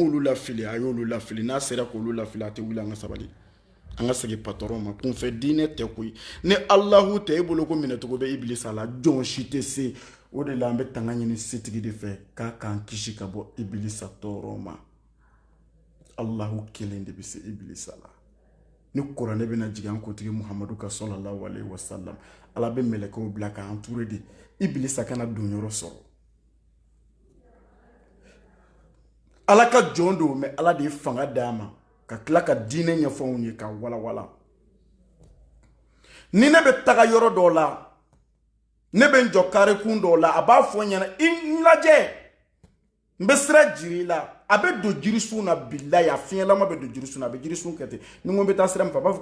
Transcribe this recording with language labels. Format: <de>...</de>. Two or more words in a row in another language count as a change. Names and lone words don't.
<bm>m'olu lafili a y'olu lafili n'a sera k'olu lafili a tɛ wuli an ka sabali an ka segin patron ma kunfɛ diinɛ tɛ koyi ni Allahu tɛ e bolo ko minɛcogo bɛ Ibilisa la jɔn si tɛ se o de la an bɛ tanga ɲini setigi de fɛ k'a k'an kisi ka bɔ Ibilisa tɔɔrɔ ma Allahu kelen de bɛ se Ibilisa la ni kuranɛ bɛna jigin an kotigi Muhamadu ka</bm> <ar>صلى الله عليه وسلم</ar> <bm>Ala bɛ mɛlɛkɛw bila k'an entouré de Ibilisa kana don yɔrɔ sɔrɔ Ala ka jɔn don mais Ala de ye fanga d'a ma ka tila ka diinɛ ɲɛfɔw ye ka walawala ni ne bɛ taga yɔrɔ dɔw la ne bɛ n jɔ carré kun dɔw la a b'a fɔ n ɲɛna i lajɛ n bɛ sira jiri la a bɛ don jirisun na bilahi a fiɲɛlama bɛ don jirisun na a bɛ jirisun kɛ ten ni n ko n bɛ taa sira min fɛ a b'a fɔ</bm>